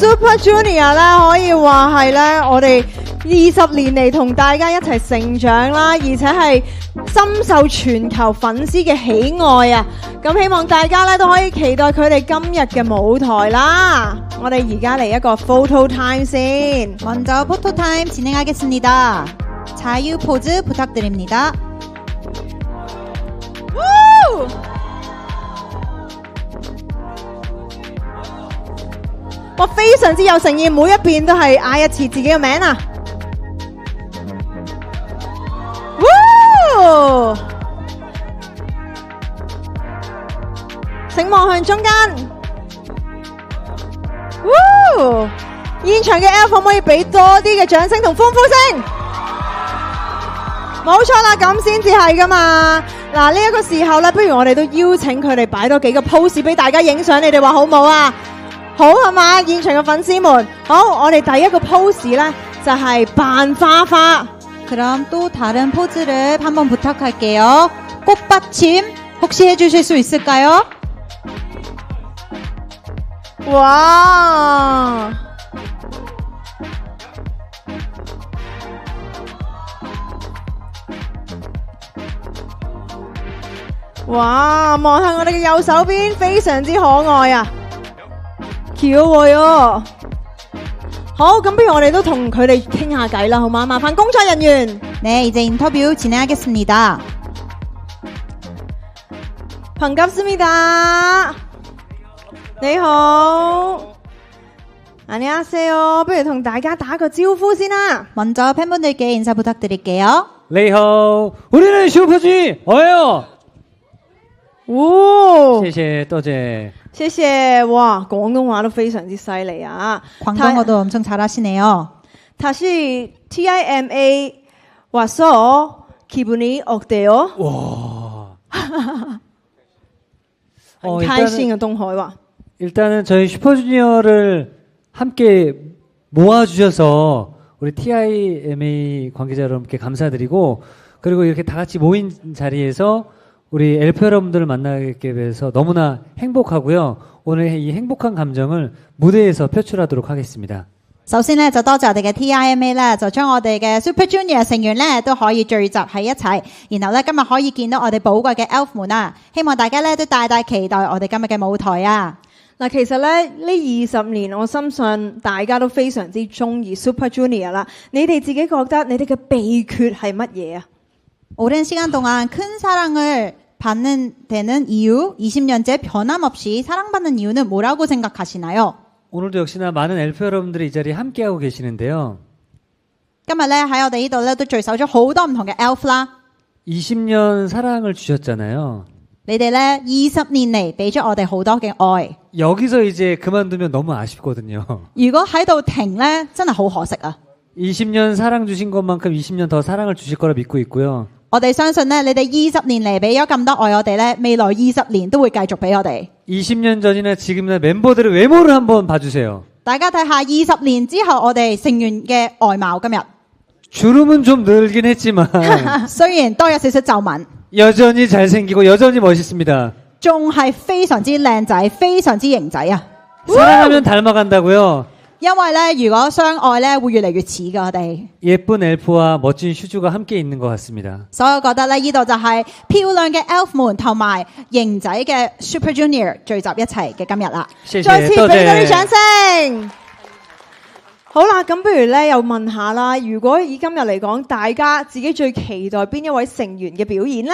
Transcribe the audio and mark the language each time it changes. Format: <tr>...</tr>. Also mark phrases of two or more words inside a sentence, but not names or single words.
<yue>Super Junior 咧，可以話係咧，我哋20年嚟同大家一齊成長啦，而且係深受全球粉絲嘅喜愛啊！咁希望大家咧都可以期待佢哋今日嘅舞台啦。我哋而家嚟一個</yue> <en>photo time</en> <yue>先。</yue> <ko>먼저 포토 타임 진행하겠습니다. 자유 포즈 부탁드립니다. Woo!</ko> <yue>我非常之有誠意，每一邊都係嗌一次自己嘅名啊！ Woo! 請望向中間。 Woo! 現場嘅 Elf 可唔可以俾多啲嘅掌聲同歡呼聲？冇錯啦，咁先至係噶嘛。嗱，呢一個時候咧，不如我哋都邀請佢哋擺多幾個 pose 俾大家影相，你哋話好冇啊？好係嘛？現場嘅粉絲們，好，我哋第一個 pose 咧就係扮花花。</yue> <ko>그럼 또 다른 포즈를 한번 부탁할게요. 꽃받침 혹시 해주실 수 있을까요? 와! 와,</ko> <yue>望下我哋嘅右手邊，非常之可愛啊！귀여워요。好，咁不如我哋都同佢哋傾下偈啦，好嘛？麻煩工作人員。</yue> <ko>네, 이제 인터뷰 진행하겠습니다. 반갑습니다.</ko> <yue>你好。안녕하세요。不如同大家打個招呼先啦。</yue> <ko>먼저 팬분들께 인사 부탁드릴게요. 你好，우리는 슈퍼주니어예요。哦，</ko> <yue>謝謝，多謝。謝謝。哇，廣東話都非常之犀利啊。</yue> <ko>광동어도 엄청 잘하시네요. 다시 TIMA 와서 기분이 어때요? 와.</ko> <yue>很開心嘅東海話。</yue> <ko>일단은 저희 슈퍼주니어를 함께 모아주셔서 우리 TIMA 관계자 여러분께 감사드리고, 그리고 이렇게 다 같이 모인 자리에서 우리 엘프 여러분들을 만나게 돼서 너무나 행복하고요. 오늘 이 행복한 감정을 무대에서 표출하도록 하겠습니다.</ko> <yue>首先咧就多謝我哋嘅 TIMA 咧，就將我哋嘅 Super Junior 成員咧都可以聚集喺一齊，然後咧今日可以見到我哋寶貴嘅 Elf 們啊，希望大家咧都大大期待我哋今日嘅舞台啊！嗱，其實咧呢20年，我深信大家都非常之中意 Super Junior 啦。你哋自己覺得你哋嘅秘訣係乜嘢啊？</yue> <ko>오랜 시간 동안 큰 사랑을 받는 되는 이유, 20년째 변함없이 사랑받는 이유는 뭐라고 생각하시나요? 오늘도 역시나 많은 엘프 여러분들이 이 자리에 함께하고 계시는데요.</ko> <yue>今日咧喺我哋呢度咧都聚首咗好多唔同嘅 Elf 啦。</yue> <ko>20년 사랑을 주셨잖아요.</ko> <yue>你哋咧20年嚟俾咗我哋好多嘅愛。</yue> <ko>여기서 이제 그만두면 너무 아쉽거든요.</ko> <yue>如果喺度停咧，真係好可惜啊！</yue> <ko>20년 사랑 주신 것만큼 20년 더 사랑을 주실 거라 믿고 있고요.</ko> <yue>我哋相信咧，你哋20年嚟俾咗咁多愛我哋咧，未來20年都會繼續俾我哋。</yue> <ko>20년 전이나 지금이나 멤버들의 외모를 한번 봐주세요.</ko> <yue>大家睇下20年之後我哋成員嘅外貌今日，</yue> <ko>주름은 좀 늘긴 했지만</ko> <yue>雖然多有少少皺紋，</yue> <ko>여전히 잘생기고 여전히 멋있습니다.</ko> <yue>仲係非常之靚仔，非常之型仔啊！</yue> <ko>사랑하면 닮아간다고요.</ko> <yue>因為咧，如果相愛咧，會越嚟越似噶我哋。</yue> <ko>예쁜 엘프와 멋진 슈즈가 함께 있는 것 같습니다.</ko> <yue>所以我覺得咧，呢度就係漂亮嘅 Elf 們同埋型仔嘅 Super Junior 聚集一齊嘅今日啦。謝謝，再次俾多謝。多啲掌聲。好啦，咁不如咧又問下啦，如果以今日嚟講，大家自己最期待邊一位成員嘅表演呢？</yue>